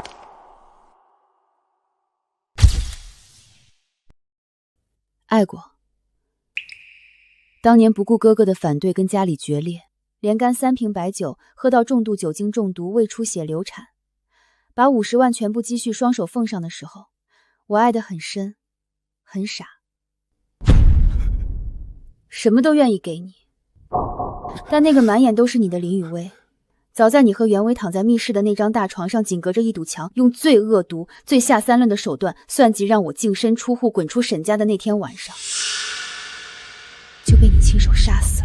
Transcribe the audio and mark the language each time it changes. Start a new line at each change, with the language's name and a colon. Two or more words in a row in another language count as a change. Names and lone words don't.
Chinese: 愛過。當年不顧哥哥的反對跟家裡決裂，連乾3瓶白酒，喝到重度酒精中毒，胃出血流產，把50萬全部積蓄雙手奉上的時候，我愛得很深很傻，什麼都願意給你。但那個滿眼都是你的林雨薇，早在你和袁偉躺在密室的那張大床上，緊隔着一堵牆，用最惡毒、最下三濫的手段算計讓我淨身出戶滾出沈家的那天晚上，就被你親手殺死了。